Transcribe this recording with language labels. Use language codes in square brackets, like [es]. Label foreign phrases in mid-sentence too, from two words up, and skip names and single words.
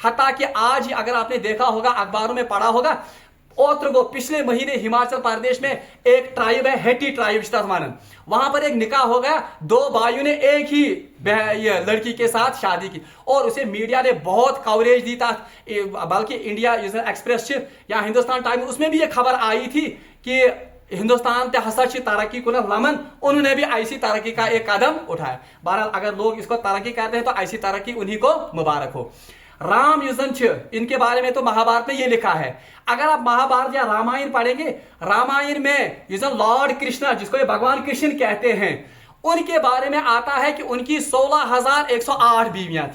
[ur] حتیٰ کہ آج ہی اگر آپ نے دیکھا ہوگا، اخباروں میں پڑھا ہوگا، اوترگو پچھلے مہینے ہماچل پردیش میں ایک ٹرائب ہے، ہیٹی ٹرائب، وہاں پر ایک نکاح ہو گیا، 2 بھائیوں نے ایک ہی یہ لڑکی کے ساتھ شادی کی اور اسے میڈیا نے بہت کوریج دی تھا. بلکہ انڈیا ایکسپریس یا ہندوستان ٹائمز اس میں بھی یہ خبر آئی تھی کہ [ks] ہندوستان تہ ہسا ترقی کُن لمن, [ur] انہوں نے بھی ایسی ترقی کا ایک قدم اٹھایا. بہرحال اگر لوگ اس کو ترقی کہتے ہیں تو ایسی ترقی انہیں کو مبارک ہو. رام ان کے بارے میں تو مہابھارت میں یہ لکھا ہے. اگر آپ مہابھارت یا رامائن پڑھیں گے، رامائن میں [en] Lord Krishna, [ur] جس کو یہ بھگوان کرشن کہتے ہیں، ان کے بارے میں آتا ہے کہ ان کی 16,108 بیویاں تھی.